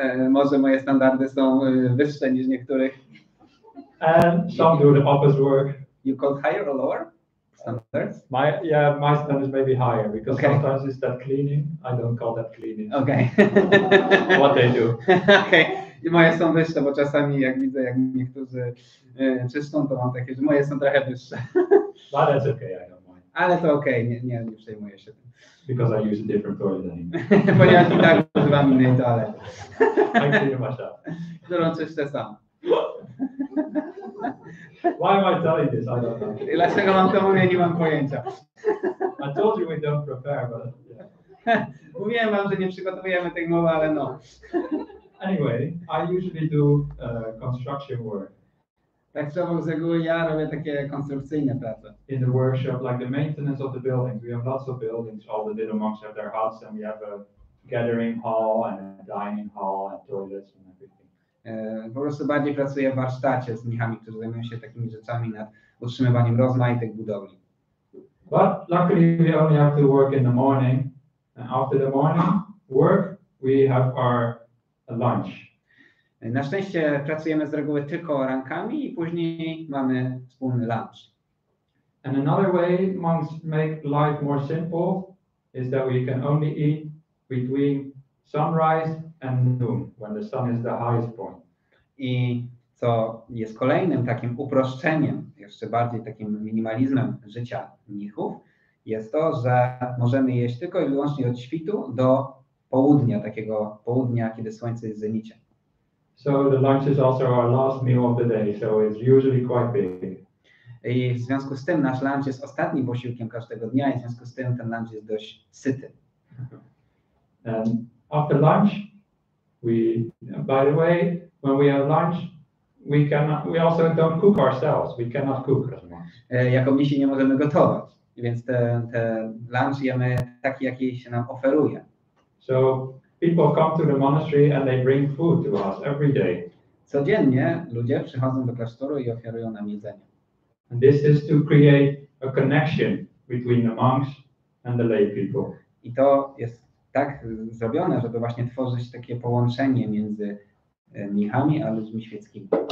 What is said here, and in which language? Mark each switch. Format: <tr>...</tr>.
<pl>Może moje standardy są wyższe niż niektórych.</pl> <en>And some do the office work. You call higher or lower standards? My standards may be higher because sometimes it's that cleaning. I don't call that cleaning. Okay. What they do. Okay.</en> <pl>I moje są wyższe, bo czasami jak widzę, jak niektórzy czyszczą, to mam takie, że moje są trochę wyższe.</pl> <en>But that's okay, I don't mind.</en> <pl>Ale to okej, nie przejmuję się tym.</pl> <en>Because I use a different toilet anyway.</en> <pl>Ponieważ i tak używam innej toalety.</pl> <en>I clean myself.</en> <pl>Którą czyszczę sam.</pl> <en>Why am I telling this? I don't know.</en> <pl>Dlaczego mam to mówię, nie mam pojęcia.</pl> <en>I told you we don't prepare, but yeah.</en> <pl>Mówiłem wam, że nie przygotowujemy tej mowy, ale no.</pl> <en>Anyway, I usually do construction work.</en> <pl>Tak z reguły ja robię takie konstrukcyjne prace.</pl> <en>In the workshop, like the maintenance of the buildings. We have lots of buildings. All the little monks have their huts, and we have a gathering hall and a dining hall and toilets and everything.</en> <pl>Po prostu bardziej pracuję w warsztacie z mnichami, którzy zajmują się takimi rzeczami nad utrzymywaniem rozmaitych budowli.</pl> <en>But luckily we only have to work in the morning, and after the morning work we have our lunch.</en> <pl>Na szczęście pracujemy z reguły tylko rankami i później mamy wspólny lunch.</pl> <en>And another way monks make life more simple is that we can only eat between sunrise and noon, when the sun is the highest point.</en> <pl>I co jest kolejnym takim uproszczeniem, jeszcze bardziej takim minimalizmem życia mnichów, jest to, że możemy jeść tylko i wyłącznie od świtu do południa, takiego południa, kiedy słońce jest w zenicie.</pl> <en>So the lunch is also our last meal of the day, so it's usually quite big.</en> <pl>I w związku z tym nasz lunch jest ostatnim posiłkiem każdego dnia i w związku z tym ten lunch jest dość syty.</pl> <en>And after lunch, by the way, when we have lunch, we also don't cook ourselves. We cannot cook as monks.</en> <pl>Jako mnisi nie możemy gotować, więc ten lunch jemy taki, jaki się nam oferuje.</pl> <en>So people come to the monastery and they bring food to us every day.</en> <pl>Codziennie ludzie przychodzą do klasztoru i oferują nam jedzenie.</pl> <en>And this is to create a connection between the monks and the lay people.</en> <pl>I to jest tak zrobione, żeby właśnie tworzyć takie połączenie między mnichami a ludźmi świeckimi.</pl>